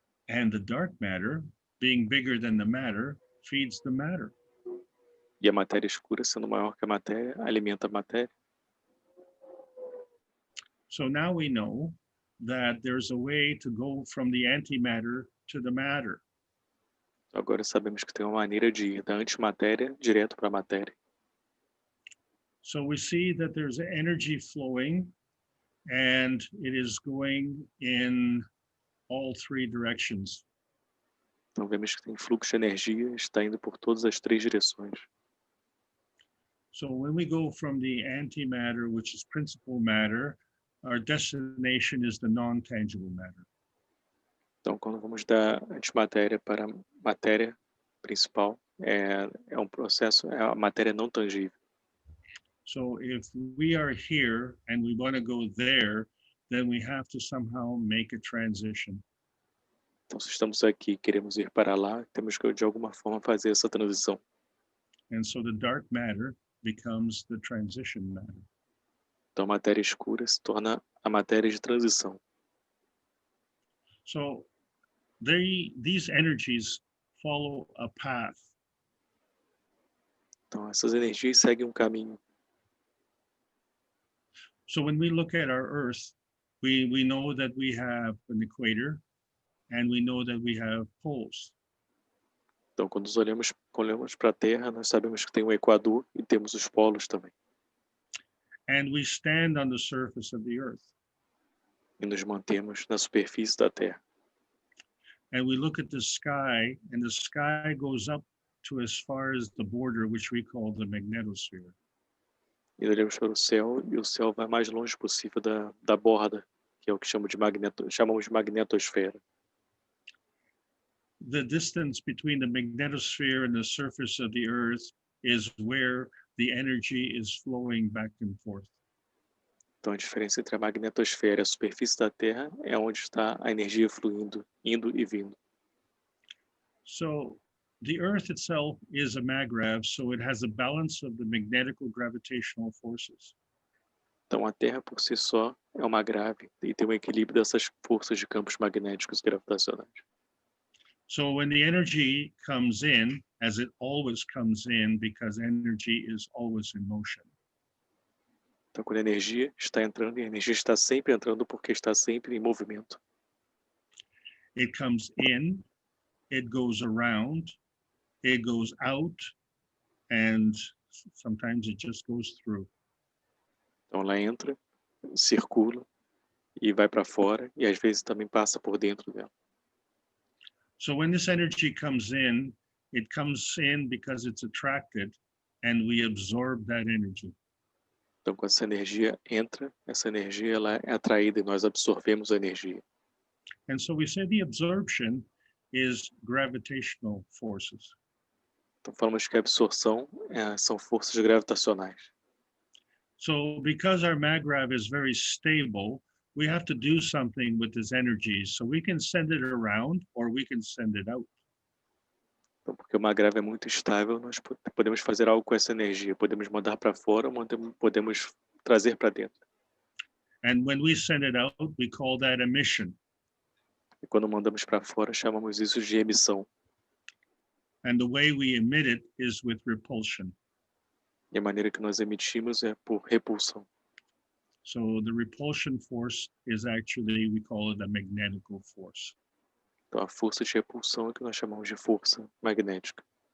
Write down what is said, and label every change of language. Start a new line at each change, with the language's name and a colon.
English: And the dark matter, being bigger than the matter, feeds the matter.
Portuguese: E a matéria escura, sendo maior que a matéria, alimenta a matéria.
English: So now we know that there's a way to go from the antimatter to the matter.
Portuguese: Agora sabemos que tem uma maneira de ir da antimatéria direto para a matéria.
English: So we see that there's energy flowing, and it is going in all three directions.
Portuguese: Então vemos que tem fluxo de energia, está indo por todas as três direções.
English: So when we go from the antimatter, which is principal matter, our destination is the non-tangible matter.
Portuguese: Então quando vamos da antimatéria para a matéria principal, é um processo, é a matéria não tangível.
English: So if we are here and we want to go there, then we have to somehow make a transition.
Portuguese: Então se estamos aqui e queremos ir para lá, temos que de alguma forma fazer essa transição.
English: And so the dark matter becomes the transition matter.
Portuguese: Então a matéria escura se torna a matéria de transição.
English: So these energies follow a path.
Portuguese: Então essas energias seguem um caminho.
English: So when we look at our Earth, we know that we have an equator, and we know that we have poles.
Portuguese: Então, quando olhamos para a Terra, nós sabemos que tem um equador e temos os polos também.
English: And we stand on the surface of the earth.
Portuguese: E nos mantemos na superfície da Terra.
English: And we look at the sky, and the sky goes up to as far as the border, which we call the magnetosphere.
Portuguese: E olhamos para o céu, e o céu vai mais longe possível da borda, que é o que chamamos de magnetosfera.
English: The distance between the magnetosphere and the surface of the earth is where the energy is flowing back and forth.
Portuguese: Então, a diferença entre a magnetosfera e a superfície da Terra é onde está a energia fluindo, indo e vindo.
English: So the earth itself is a Magrav, so it has a balance of the magnetical gravitational forces.
Portuguese: Então, a Terra por si só é uma grave e tem um equilíbrio dessas forças de campos magnéticos gravitacionais.
English: So when the energy comes in, as it always comes in, because energy is always in motion.
Portuguese: Então, quando a energia está entrando, e a energia está sempre entrando porque está sempre em movimento.
English: It comes in, it goes around, it goes out, and sometimes it just goes through.
Portuguese: Então, ela entra, circula e vai para fora, e às vezes também passa por dentro dela.
English: So when this energy comes in, it comes in because it's attracted, and we absorb that energy.
Portuguese: Então, quando essa energia entra, essa energia ela é atraída e nós absorvemos a energia.
English: And so we say the absorption is gravitational forces.
Portuguese: Então, falamos que a absorção são forças gravitacionais.
English: So because our Magrav is very stable, we have to do something with this energy. So we can send it around or we can send it out.
Portuguese: Então, porque uma grave é muito estável, nós podemos fazer algo com essa energia. Podemos mandar para fora ou podemos trazer para dentro.
English: And when we send it out, we call that emission.
Portuguese: E quando mandamos para fora, chamamos isso de emissão.
English: And the way we emit it is with repulsion.
Portuguese: E a maneira que nós emitimos é por repulsão.
English: So the repulsion force is actually, we call it a magnetical force.
Portuguese: Então, a força de repulsão é que nós chamamos de força magnética.